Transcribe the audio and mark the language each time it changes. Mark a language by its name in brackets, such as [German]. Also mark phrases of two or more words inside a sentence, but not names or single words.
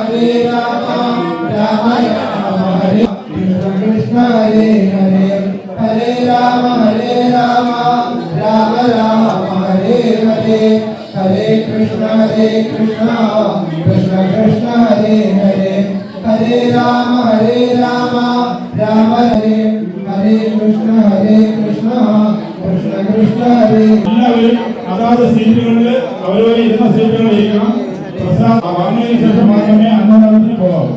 [Sanskrit] राम हरे कृष्णा हरे हरे हरे राम राम हरे हरे हरे कृष्णा कृष्णा कृष्णा हरे हरे हरे राम राम हरे ഹരേ കൃഷ്ണ കൃഷ്ണ കൃഷ്ണ ഹരേ [Malayalam] എല്ലാവരും അതാത് സീറ്റുകളിൽ അവരവർ ഇരുന്ന സീറ്റുകളിൽ ഇരിക്കണം. പ്രസാദം വാങ്ങിയതിനു ശേഷം മാത്രമേ അന്നദാനത്തിന് പോകാവൂ.